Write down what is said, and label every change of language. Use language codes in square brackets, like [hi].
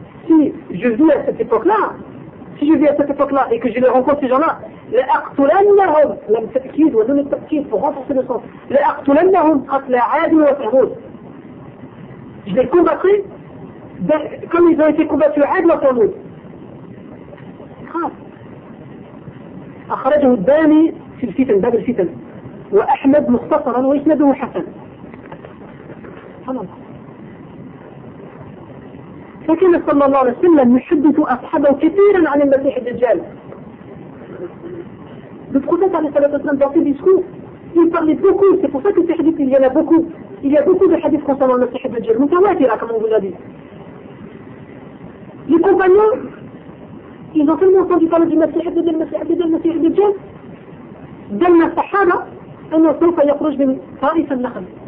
[fr] Si je vis à cette époque-là, et que je les rencontre ces gens-là, la'aqtulannahum. La m'taqid ou la m'taqid pour renforcer le sens. La'aqtulannahum qatla'adim wa fa'roud. Je les combattrai comme ils ont été combattus à Adl wa fa'roud. C'est grave. [ar] أخرجه الداني في الفتن باب الفتن وأحمد مختصرا وإسناده حسن. فكان صلى الله عليه وسلم يحدث أصحابه كثيرا عن المسيح الدجال. [fr] Le prophète [ar] عليه الصلاة والسلام [fr] dans ses discours, il parlait beaucoup. C'est pour ça que ces hadiths, il y a beaucoup de hadiths concernant le Messie Dajjal. Mutawatir, comme on vous l'a dit. Les compagnons, ils ont tellement entendu parler du Messie Hadid, le Messie Hadid, le Messie Hadid, d'un Sahara, un enfant qui a cru que Paris en Nahal.